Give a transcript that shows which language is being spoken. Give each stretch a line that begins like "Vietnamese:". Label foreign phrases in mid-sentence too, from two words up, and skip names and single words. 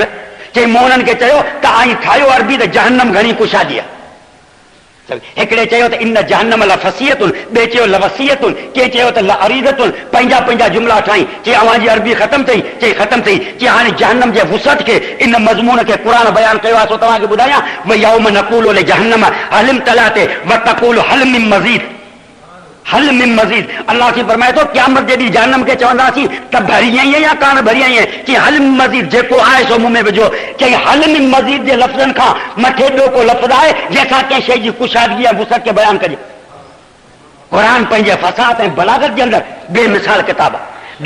Sindhi: चई मूं हुननि खे चयो त आई ठाहियो अरबी त जहन्नम घणी कुशादी आहे। हिकिड़े चयो त
Arabic: إن جهنم لفسيحة,
Sindhi: ॿिए चयो लवसियतुन, कंहिं चयो त लअरीदतुन। पंहिंजा पंहिंजा जुमिला ठाही। चई अव्हां जी अरबी ख़तम थई? चई ख़तम थई। चई हाणे जहन्नम जे वुसअत खे इन मज़मून खे क़ुर बयान कयो आहे।
Arabic: सो तव्हांखे ॿुधायां ويوم نقول لجهنم هل امتلأت وتقول هل من مزيد، هل من مزيد.
Sindhi: अल्लाह से फरमाए थो क़यामत जे ॾींहुं जहन्नम खे चवंदासीं त भरी आई या कान भरी आई? चई
Arabic: هل من مزيد,
Sindhi: जेको आहे सो मुंहुं में विझो। चई
Arabic: هل من مزيد
Sindhi: जे लफ़्ज़नि खां मथे ॿियो को लफ़्ज़ आहे जंहिंसां कंहिं शइ जी कुशादगी या वुसअत खे बयान कजे? क़ुर पंहिंजे फ़साद ऐं बलागत जे अंदरि बेमिसाल किताब आहे।